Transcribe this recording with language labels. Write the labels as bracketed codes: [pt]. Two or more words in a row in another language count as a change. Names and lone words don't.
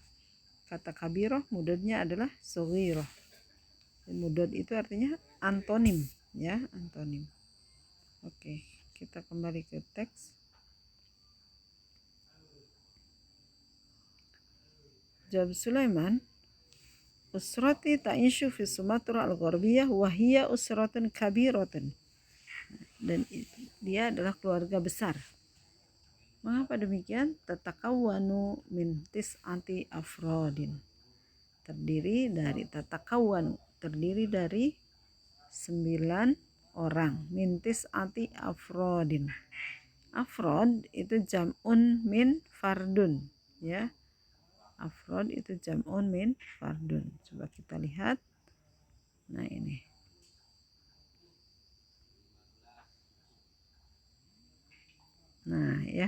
[id] Kata kabirah mudodnya adalah shaghirah. Mudod itu artinya antonim, ya, antonim. Oke, kita kembali ke teks. Jawab Sulaiman, [ar] أسرتي تعيش في سومطرة الغربية وهي أسرة كبيرة. [id] Dan dia adalah keluarga besar. Mengapa demikian? [ar] تتكون من تسعة أفراد. [id] Terdiri dari 9 orang. [ar] من تسعة أفراد. أفراد itu جمع من فرد, ya. Afrod itu جمع من فرد. [id] Coba kita lihat. Nah, ini. Nah, ya.